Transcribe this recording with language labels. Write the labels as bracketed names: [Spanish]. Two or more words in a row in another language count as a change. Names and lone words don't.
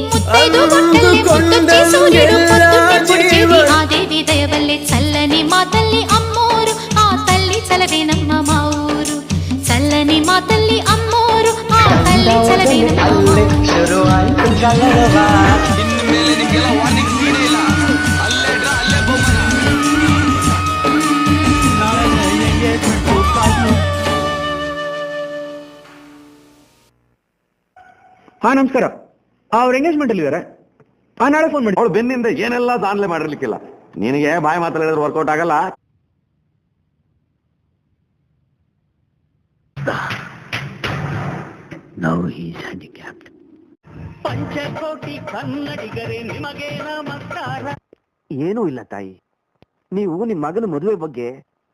[Telugu] చల్లని మాతల్లి అమ్మోరు ఆ తల్లి చలవే నమ్మ మా ఊరు చల్లని మాతల్లి అమ్మోరు ఆ తల్లి చలవే నమ్మ [Kannada] ಹಾ ನಮಸ್ಕಾರ. ಅವ್ರ ಎಂಗೇಜ್ಮೆಂಟ್ ಅಲ್ಲಿ ಇದಾರೆ. ನಾಳೆ ಫೋನ್ ಮಾಡಿ. ಅವಳು ಬೆನ್ನಿಂದ ಏನೆಲ್ಲ ದಾನ್ಲೆ ಮಾಡಿರ್ಲಿಕ್ಕಿಲ್ಲ. ನಿನಗೆ ಬಾಯಿ ಮಾತಾಡಿದ್ರೆ ವರ್ಕೌಟ್ ಆಗಲ್ಲ. [English] Now he is handicapped. [Kannada] ಪಂಚಕೋಟಿ ಕನ್ನಡಿಗರೇ ನಿಮಗೆ ನಮಸ್ಕಾರ. ಏನೂ ಇಲ್ಲ ತಾಯಿ, ನೀವು ನಿಮ್ಮ ಮಗನ ಮದುವೆ ಬಗ್ಗೆ